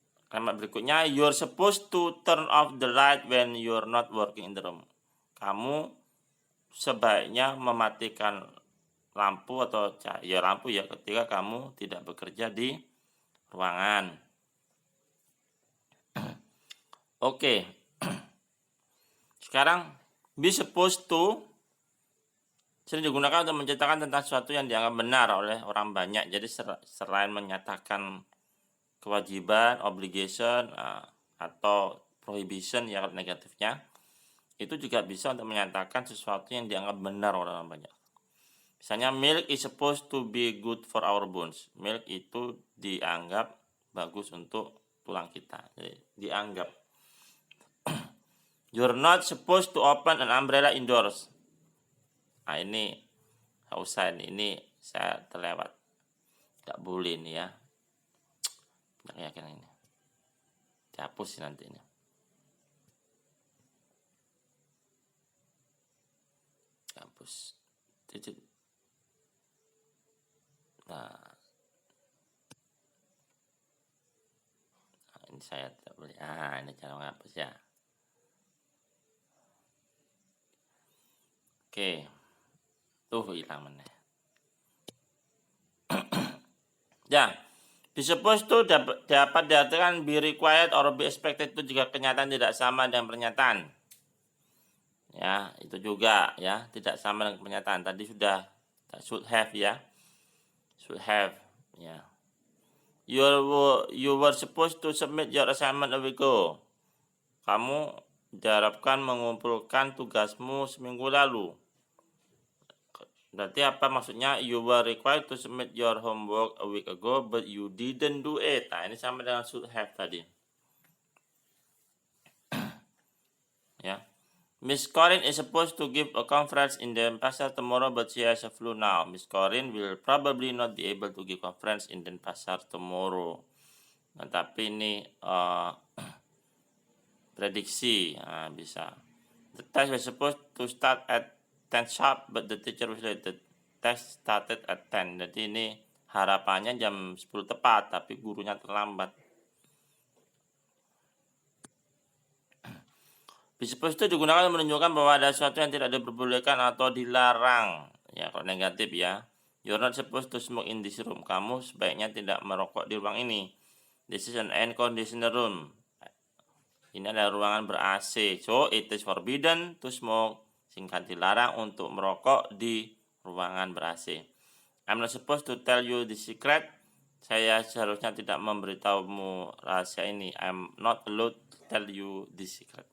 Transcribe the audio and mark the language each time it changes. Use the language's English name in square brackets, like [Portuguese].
[Indonesian] Kalimat berikutnya, [English] you're supposed to turn off the light when you're not working in the room. [Indonesian] Kamu sebaiknya mematikan lampu atau cahaya lampu ya ketika kamu tidak bekerja di ruangan. Oke. Sekarang be supposed to sering digunakan untuk menceritakan tentang sesuatu yang dianggap benar oleh orang banyak. Jadi selain menyatakan kewajiban, obligation, atau prohibition ya negatifnya, itu juga bisa untuk menyatakan sesuatu yang dianggap benar oleh orang banyak. [English] Misalnya milk is supposed to be good for our bones. [Indonesian] Milk itu dianggap bagus untuk tulang kita. Jadi dianggap. [English] You're not supposed to open an umbrella indoors. [Indonesian] Nah ini nggak usah ini saya terlewat. Nggak boleh ini ya. Keyakinan ini dihapus sih nanti ini. Hapus titik. Nah, ini saya tidak boleh. Ini cara menghapus ya. Oke, tuh hilang mana? Ya. Be supposed to dapat diartikan [English] be required or be expected [Indonesian] itu jika kenyataan tidak sama dengan pernyataan. Ya, itu juga ya, tidak sama dengan pernyataan. Tadi sudah should have ya. Should have ya. [English] You were supposed to submit your assignment a week ago. [Indonesian] Kamu diharapkan mengumpulkan tugasmu seminggu lalu. Berarti apa maksudnya? [English] You were required to submit your homework a week ago, but you didn't do it. [Indonesian] Nah, ini sama dengan should have tadi. [English] Ya. Miss Corinne is supposed to give a conference in Denpasar tomorrow, but she has a flu now. Miss Corinne will probably not be able to give conference in Denpasar tomorrow. [Indonesian] Nah, tapi ini prediksi bisa. [English] The test was supposed to start at 10 sharp, but the teacher was late. The test started at 10. [Indonesian] Jadi ini harapannya jam 10 tepat, tapi gurunya terlambat. Be supposed to digunakan menunjukkan bahwa ada sesuatu yang tidak diperbolehkan atau dilarang. Ya, kalau negatif ya. [English] You're not supposed to smoke in this room. [Indonesian] Kamu sebaiknya tidak merokok di ruang ini. [English] This is an air conditioner room. [Indonesian] Ini adalah ruangan ber-AC. [English] So, it is forbidden to smoke. [Indonesian] Singkat, dilarang untuk merokok di ruangan ber-AC. [English] I'm not supposed to tell you the secret. [Indonesian] Saya seharusnya tidak memberitahumu rahasia ini. [English] I'm not allowed to tell you the secret.